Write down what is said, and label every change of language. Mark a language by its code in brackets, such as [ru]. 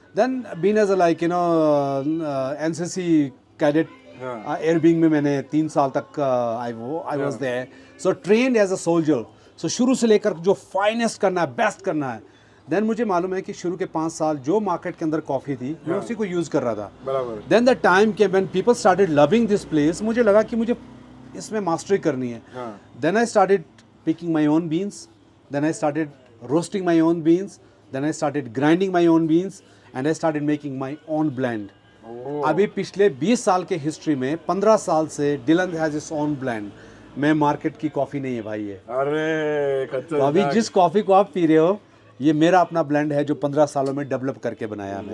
[en] then been as a like you know NCC cadet, air wing [hi] में मैंने 3 साल तक [en] I was there. So trained as a soldier. [hi] सो शुरू से लेकर जो फाइनेस्ट करना है, बेस्ट करना है। देन मुझे मालूम है कि शुरू के 5 साल जो मार्केट के अंदर कॉफ़ी थी, मैं उसी को यूज़ कर रहा था। बराबर। [en] then the time came when people started loving this place, [hi] मुझे लगा कि मुझे इसमें मास्टरी करनी है। [en] Then I started picking my own beans, then I started roasting my own beans, then I started grinding my own beans and I started making my own blend. [hi] अभी पिछले 20 साल के हिस्ट्री में 15 साल से Dylan [en] Has its own blend. [hi] मैं market की coffee नहीं है भाई ये। अरे तो अभी जिस कॉफ़ी को आप पी रहे हो, ये मेरा अपना ब्लेंड है जो 15 सालों में डेवलप करके बनाया मैंने।